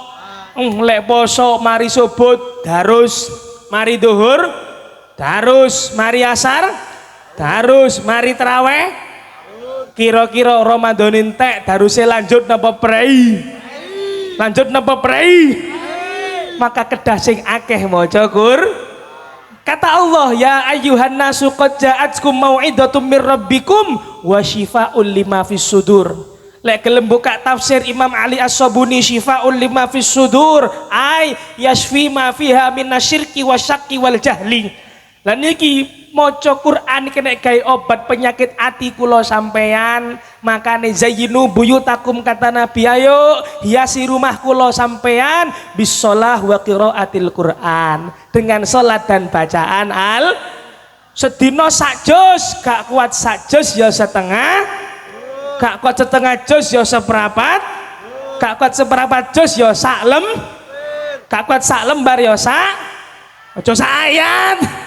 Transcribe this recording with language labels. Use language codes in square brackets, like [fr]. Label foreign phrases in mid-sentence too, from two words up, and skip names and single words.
[jv] Lek poso mari subuh darus, mari duhur darus, mari asar darus, mari tarawih. Kira-kira Ramadan entek daruse lanjut napa prei? Lanjut napa prei? Maka kedah sing akeh maca kata Allah, [ar] يا أيها الناس قد جاءتكم موعظة من ربكم وشفاء لما في الصدور. [jv] Lek gelem buka tafsir [ar] Imam Ali As-Sabuni شفاء لما في الصدور أي يشفي ما فيها من الشرك والشك والجهل. [jv] Lan iki maca Quran kena gawe obat penyakit ati kula sampean. Makane [ar] زينوا بيوتكم [jv] kata Nabi, [id] ayo hiasi rumah [jv] kula sampean [ar] بالصلاة وقراءة القرآن, [id] dengan salat dan bacaan [jv] sedina sak juz. Gak kuat sak juz ya setengah, gak kuat setengah juz ya seprapat, gak kuat seprapat juz ya sak gak kuat sak lembar ya sak ayat.